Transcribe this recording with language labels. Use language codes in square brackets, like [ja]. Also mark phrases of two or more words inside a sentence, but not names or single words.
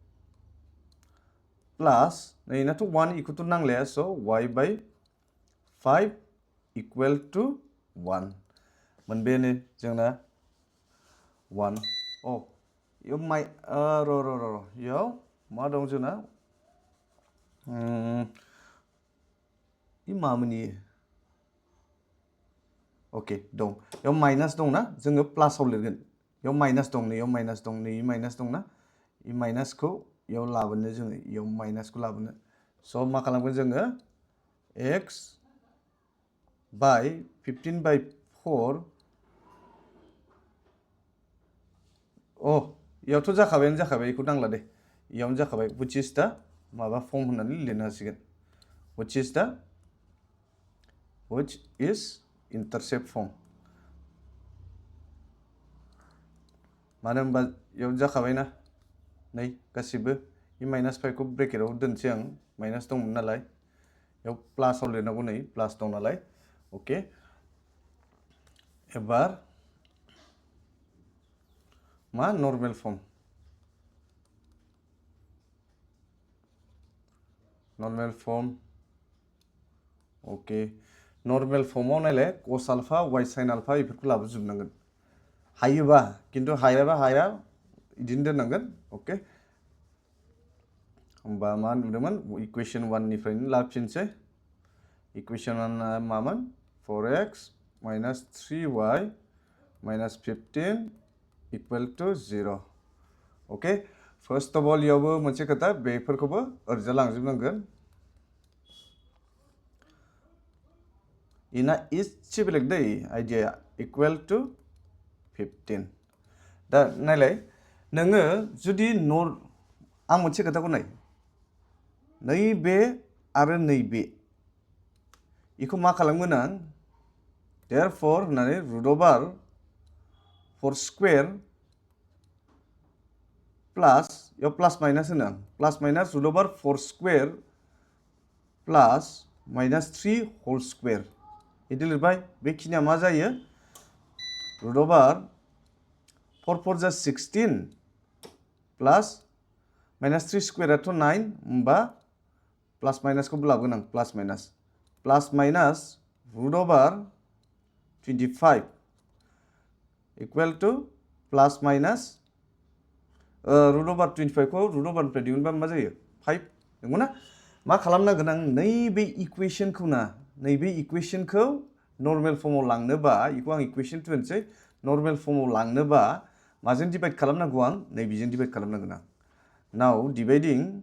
[brx] प्लस नैनाथ' 1 इखौथ' नांलाया स' [en] y by 5 equal to 1 [brx] मोनबायानो जोंना 1 इयाव इयाव मा दं जोंना इ मामोन इयो ओके दं इयाव माइनास दंना जोङो प्लासाव लिरगोन इयाव माइनास दं नैयाव माइनास दं नै माइनास दंना इ माइनासखौ इयाव लाबोनो जोङो इयाव माइनासखौ लाबोनो स' मा खालामगोन जोङो [en] x by 15 by 4 [brx] इयावथ' जाखाबाय इखौ नांला दे इयावनो जाखाबाय [en] which is [brx] दा माबा फर्म होननानै लिरनो हासिगोन which [en] is intercept form [brx] मानो होनबा इयाव जाखाबायना नै गासिबो इ माइनास 5 खौ ब्रेकेटआव दोनसै आं माइनास दंमोन नालाय इयाव प्लासाव लिरनांगौ नै प्लास दं नालाय ओके एबार मा [en] normal form [brx] ओके नर्मेल फर्माव नायलाय [en] cos alpha y sin alpha [brx] इफोरखौ लाबोजोबनांगोन हायोबा किन्तु हाया इदिनो दोननांगोन ओके होमबा मा नुदोंमोन इकुवेशन 1 निफ्रायनो लाफिनसै इकुवेशन 1 आ मामोन [en] 4x minus 3y minus 15 equal to 0 [brx] ओके [en] first of all [brx] इयावबो मोनसे खोथा बेफोरखौबो ओरैजा लांजोबनांगोन इना इसे बेलेग दै [en] idea equal to 15 [brx] दा नायलाय नोङो जुदि आं मोनसे खोथाखौ नाय नैबे आरो नैबे इखौ मा खालामगोन आं therefore होननानै [en] root over 4 square [brx] प्लास इयाव प्लास माइनास होनो आं [en] plus minus root over 4 square plus minus 3 whole square [brx] इदि लिरबाय बेखिनिया मा जायो [en] root over 4 4 [brx] जा 16 [en] plus minus [brx] 3 स्क्वायराथ' 9 होमबा प्लास माइनासखौबो लाबोगोन आं [en] plus minus root over 25 equal to plus minus root over 25 [brx] खौ [en] root over [brx] निफ्राय दिहुनबा मा जायो 5 नंगौना मा खालामनांगोन आं नैबे इकुवेशनखौ नर्मेल फर्माव लांनोबा इखौ आं इकुवेशन 2 होनसै नर्मेल फर्माव लांनोबा माजों डिवाइड खालामनांगौ आं नैबेजों डिवाइड खालामनांगोन आं [en] now dividing